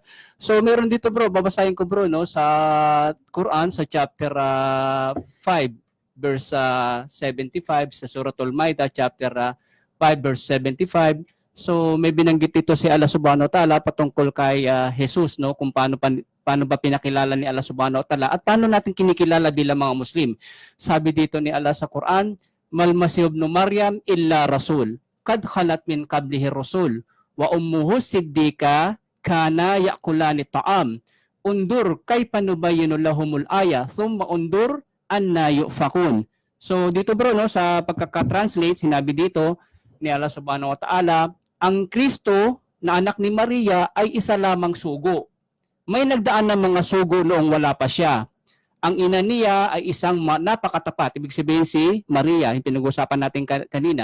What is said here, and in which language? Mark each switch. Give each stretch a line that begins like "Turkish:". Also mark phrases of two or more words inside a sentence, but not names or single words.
Filipino: So meron dito bro, babasahin ko bro, no, sa Quran sa chapter 5 verse 75, sa Suratul Maidah chapter 5 verse 75. So may binanggit dito si
Arabic: الله سبحانه وتعالى
Filipino: patungkol kay Jesus, no, kung paano ba pinakilala ni
Arabic: الله سبحانه وتعالى
Filipino: at paano natin kinikilala bilang mga Muslim. Sabi dito ni Allah sa Quran,
Arabic: ما المسيح ابن مريم إلا رسول قد خلت من قبله الرسل وأمه صديقة كانا يأكلان الطعام انظر كيف نبين لهم الآيات ثم انظر أنى يؤفكون.
Filipino: So dito bro, no, sa pagkaka-translate sinabi dito ni
Arabic: الله سبحانه وتعالى,
Filipino: ang Kristo na anak ni Maria ay isa lamang sugo. May nagdaan ng mga sugo noong wala pa siya. Ang ina niya ay isang napakatapat. Ibig sabihin si Maria, yung pinag-usapan natin kanina.